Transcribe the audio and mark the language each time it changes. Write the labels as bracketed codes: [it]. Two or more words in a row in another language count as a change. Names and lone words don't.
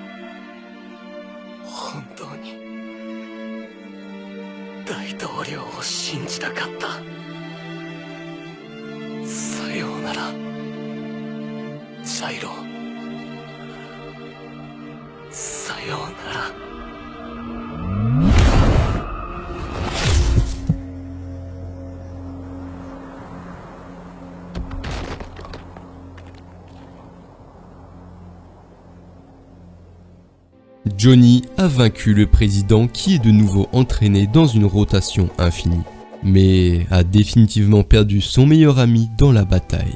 [ja] 本当に大統領を信じたかった。さようなら、ジャイロ。さようなら。 [fr] Johnny a vaincu le président qui est de nouveau entraîné dans une rotation infinie, mais a définitivement perdu son meilleur ami dans la bataille.